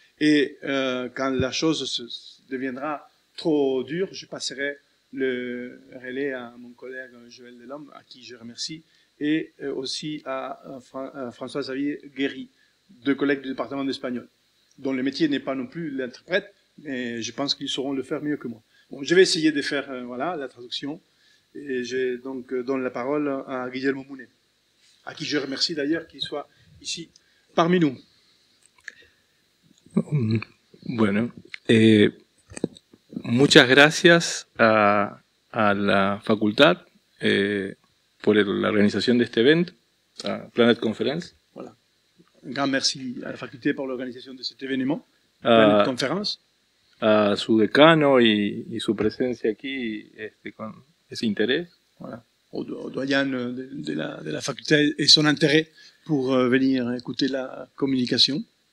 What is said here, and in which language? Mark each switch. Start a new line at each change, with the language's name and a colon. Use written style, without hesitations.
French: Et quand la chose deviendra trop dure, je passerai le relais à mon collègue Joël Delhomme, à qui je remercie, et aussi à François-Xavier Guéry, deux collègues du département d'espagnol, dont le métier n'est pas non plus l'interprète, mais je pense qu'ils sauront le faire mieux que moi. Bon, je vais essayer de faire voilà, la traduction, et je donc donne la parole à Guillermo Munet, à qui je remercie d'ailleurs qu'il soit ici parmi nous.
Spanish: Bueno, muchas gracias a la facultad por la organización de este evento. a Planet Conference,
French: Voilà. Un grand merci à la faculté pour l'organisation de cet événement, Ah. Planet Conference,
Spanish: a su decano y su presencia aquí con ese interés.
French: voilà, au doyen de la faculté et son intérêt pour venir écouter la communication.